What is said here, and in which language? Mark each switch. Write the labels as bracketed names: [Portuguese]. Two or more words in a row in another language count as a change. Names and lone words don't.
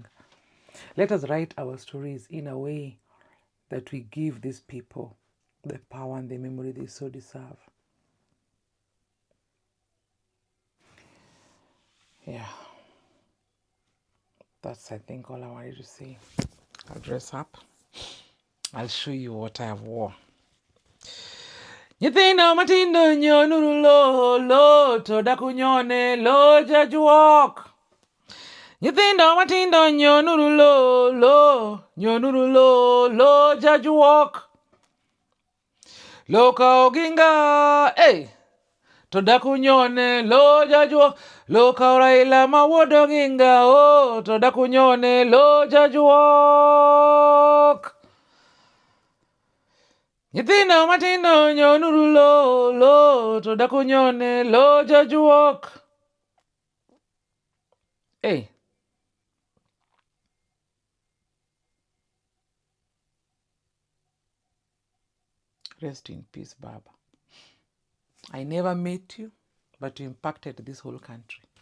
[English] Let us write our stories in a way that we give these people the power and the memory they so deserve. Yeah. That's, I think, all I wanted to say. I'll dress up. I'll show you what I have worn. [Luo (Kenya and Tanzania)] Nyithindo matindo nyonuru lo to dakunyone lo jajuok. Nyithindo matindo nyonuru lo jajuok. Loka Oginga, hey, to dakunyone lo jajuok. Loka Raila Amollo Odinga, oh, to dakunyone lo jajuok. Nyithindo matindo nyonuru lo to dakunyone lo jajuok. [English] Hey. Rest in peace, Baba. I never met you, but you impacted this whole country.